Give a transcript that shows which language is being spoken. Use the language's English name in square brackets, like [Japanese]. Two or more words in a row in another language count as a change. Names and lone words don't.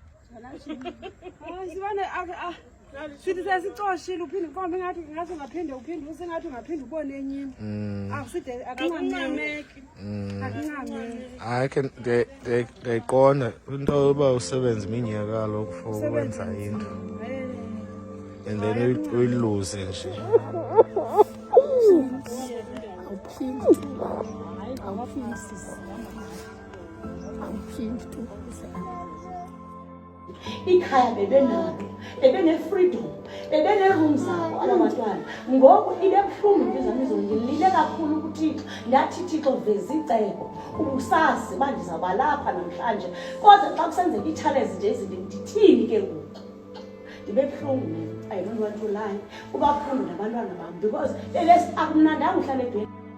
[Xhosa] Sibane sithi sesicoshile uphinde uqombe ngathi ngaphinde uphinde usengathi ungaphinde ubone enye into. Akuside akuncameki. Hayi ke ndiyayiqonda into yoba usebenza iminyaka lokho ukwenza into. [English] And then we lose nje. [Xhosa] Ikhaya bebene-freedom, bebene-room zabo abantwana. Ngoku ibe buhlungu impizamizo ngilile kakhulu kuThixo. Ndathi Thixo veza icebo ubusazi uba ndizawuba lapha namhlanje. Kodwa xa kusenzeka ii-challenges nje ezinto ndithini ke ngoku? Ndibe buhlungu mina. [English] I don't want to lie. [Xhosa] Kuba buhlungu nabantwana bam because akumnandanga uhlala edweni.